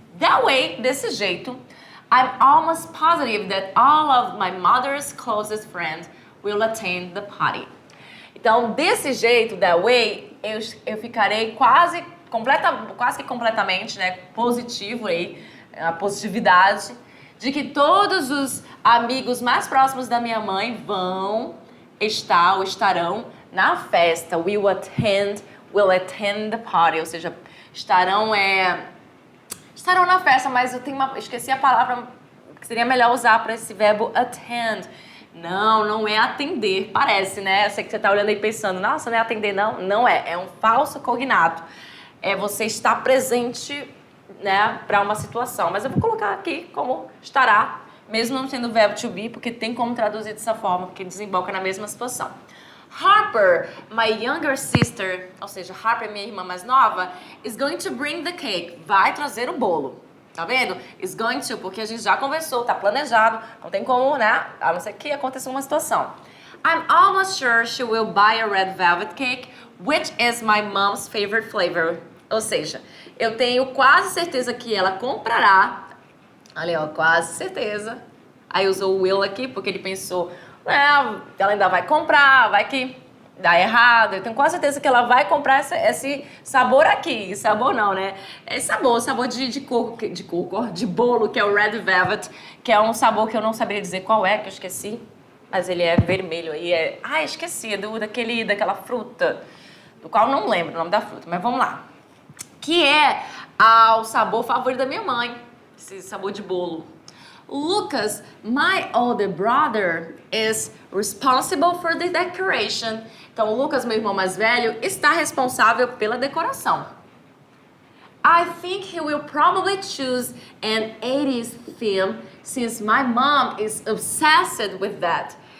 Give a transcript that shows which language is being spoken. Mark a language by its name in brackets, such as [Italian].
[English] That way, [Portuguese] desse jeito, [English] I'm almost positive that all of my mother's closest friends will attend the party. [Portuguese] Então, desse jeito, [English] that way, [Portuguese] eu ficarei quase que completamente, né, positivo aí, a positividade de que todos os amigos mais próximos da minha mãe vão estar ou estarão na festa. [English] Will attend the party, [Portuguese] ou seja, estarão na festa, mas esqueci a palavra que seria melhor usar para esse verbo attend. Não é atender, parece, né? Eu sei que você tá olhando aí pensando, nossa, não é atender, não? Não é um falso cognato. É você estar presente, né, para uma situação. Mas eu vou colocar aqui como estará, mesmo não tendo o verbo to be, porque tem como traduzir dessa forma, porque desemboca na mesma situação. [English] Harper, my younger sister, [Portuguese] ou seja, [English] Harper, [Portuguese] minha irmã mais nova, [English] is going to bring the cake. [Portuguese] Vai trazer o bolo. Tá vendo? [English] Is going to, [Portuguese] porque a gente já conversou, tá planejado, não tem como, né? A não ser que aconteça uma situação. [English] I'm almost sure she will buy a red velvet cake, which is my mom's favorite flavor. [Portuguese] Ou seja, eu tenho quase certeza que ela comprará. Olha, ó, quase certeza. Aí usou o will aqui, porque ele pensou, ela ainda vai comprar, vai que dá errado. Eu tenho quase certeza que ela vai comprar esse sabor aqui. Sabor não, né? É sabor de bolo, que é o red velvet, que é um sabor que eu não saberia dizer qual é, que eu esqueci. Mas ele é vermelho aí. Esqueci, daquela fruta, do qual não lembro o nome da fruta, mas vamos lá. Que é o sabor favorito da minha mãe, esse sabor de bolo. [English] Lucas, my older brother, is responsible for the decoration. [Portuguese] Então, o Lucas, meu irmão mais velho, está responsável pela decoração. [English] I think he will probably choose an 80s theme, since my mom is obsessed with that.